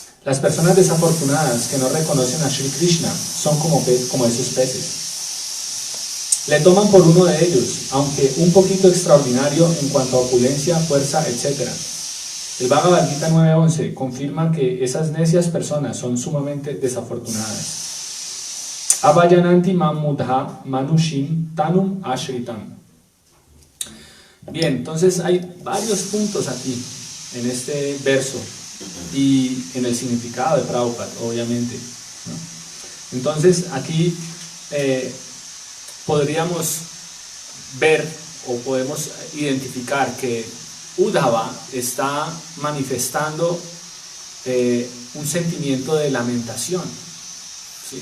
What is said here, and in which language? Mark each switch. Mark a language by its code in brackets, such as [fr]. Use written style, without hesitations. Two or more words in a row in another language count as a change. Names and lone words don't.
[es] Las personas desafortunadas que no reconocen a Sri Krishna son como esos peces. Le toman por uno de ellos, aunque un poquito extraordinario en cuanto a opulencia, fuerza, etc. El Bhagavad Gita 9.11 confirma que esas necias personas son sumamente desafortunadas. [sa] Avayananti mam mudha manushim tanum ashritam. [es] Bien, entonces hay varios puntos aquí en este verso y en el significado de Prabhupada, obviamente, ¿no? Entonces aquí podríamos ver o podemos identificar que Uddhava está manifestando un sentimiento de lamentación, ¿sí?